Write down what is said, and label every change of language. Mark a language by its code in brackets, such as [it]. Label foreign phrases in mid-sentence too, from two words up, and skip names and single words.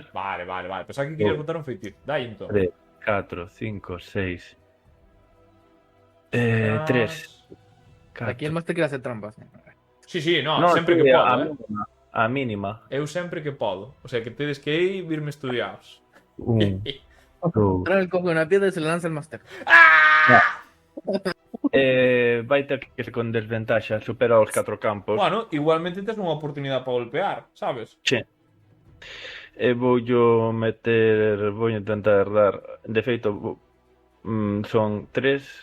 [gl] Vale. Pensaba que querías Oi. botar un feitizo. Dai, entón. 3, 4, 5, 6... 3, [es] Aquí el máster quiere hacer trampas. [gl] Sí, no, sempre que podo, a mínima. Eu sempre que podo. [es] O sea, [gl] que tedes que ir virme estudiados. 1, 2... [es] Ahora él coge una piedra y se la lanza al máster. [gl] vai ter que ser con desventaxa, supera os 4 campos. Bueno, igualmente tes unha oportunidade para golpear, sabes? Che. Vou intentar dar. De feito, son 3.